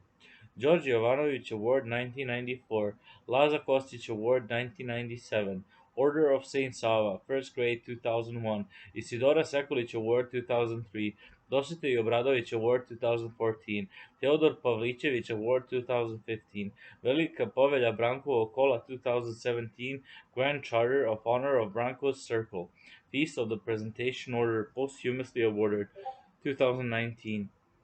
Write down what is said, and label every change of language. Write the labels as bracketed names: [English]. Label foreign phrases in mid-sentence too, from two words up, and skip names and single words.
[English] George Jovanović Award 1994, Laza Kostić Award 1997, Order of Saint Sava, First Grade 2001, Isidora Sekulić Award 2003, Dositej Obradović Award 2014, Teodor Pavlićević Award 2015, Velika povelja Brankovog kola 2017, Grand Charter of Honor of Branko's Circle, Feast of the Presentation Order posthumously awarded 2019.